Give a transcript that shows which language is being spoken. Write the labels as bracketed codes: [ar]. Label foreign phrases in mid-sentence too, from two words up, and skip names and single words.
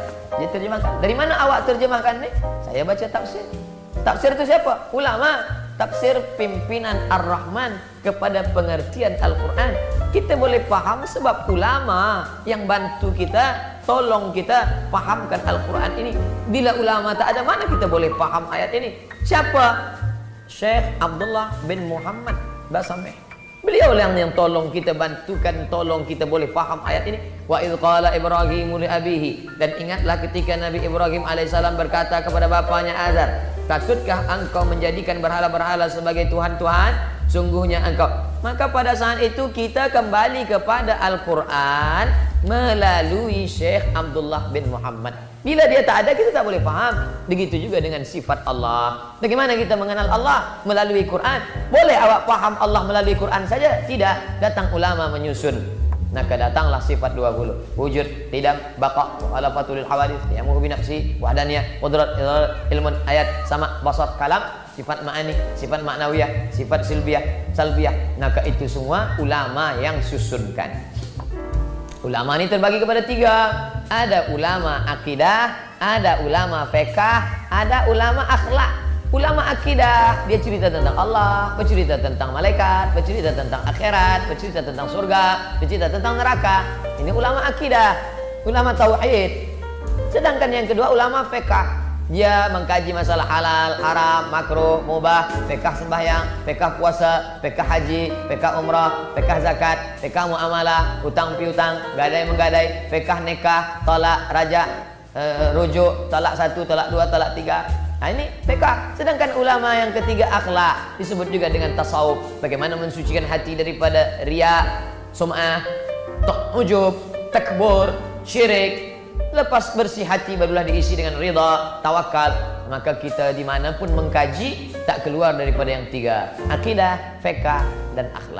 [ms] Dia terjemahkan. Dari mana awak terjemahkan ini? Saya baca tafsir. Tafsir itu siapa? Ulama. Tafsir pimpinan Ar-Rahman kepada pengertian Al-Quran. Kita boleh paham sebab ulama yang bantu kita, tolong kita pahamkan Al-Quran ini. Bila ulama tak ada, mana kita boleh paham ayat ini? Siapa? Syekh Abdullah bin Muhammad Basameh. Beliau yang tolong kita, bantukan, tolong kita boleh faham ayat ini. [ar] وإذ قال إبراهيم لأبيه, [ms] dan ingatlah ketika Nabi Ibrahim alaihissalam berkata kepada bapanya Azar, takutkah engkau menjadikan berhala-berhala sebagai Tuhan-Tuhan? Sungguhnya engkau. Maka pada saat itu kita kembali kepada Al-Quran melalui Syekh Abdullah bin Muhammad. Bila dia tak ada, kita tak boleh faham. Begitu juga dengan sifat Allah. Bagaimana kita mengenal Allah? Melalui Quran. Boleh awak faham Allah melalui Quran saja? Tidak. Datang ulama menyusun. Maka datanglah sifat 20. Wujud, qidam, baqa, alafatul hawadith, yamuhu binafsi, wahdaniyah, qudrat, ilmun, ayat, sama, basar, kalam, sifat ma'ani, sifat ma'nawiyah, sifat salbiyah. Maka itu semua ulama yang susunkan. Ulama ini terbagi kepada 3. Ada ulama akidah, ada ulama fiqh, ada ulama akhlak. Ulama akidah, dia cerita tentang Allah, bercerita tentang malaikat, bercerita tentang akhirat, bercerita tentang surga, bercerita tentang neraka. Ini ulama akidah, ulama tauhid. Sedangkan yang kedua ulama fiqh. Dia mengkaji masalah halal, haram, makruh, mubah, fiqh sembahyang, fiqh puasa, fiqh haji, fiqh umrah, fiqh zakat, fiqh muamalah, hutang piutang, gadai menggadai, fiqh nikah, talak, rajak, rujuk, talak 1, talak 2, talak 3. Nah, ini fiqh. Sedangkan ulama yang ketiga akhlak, disebut juga dengan tasawuf. Bagaimana mensucikan hati daripada riya, sum'ah, ujub, takbur, syirik. Lepas bersih hati barulah diisi dengan ridha, tawakal. Maka kita dimanapun mengkaji tak keluar daripada yang 3, akidah, fiqh, dan akhlak.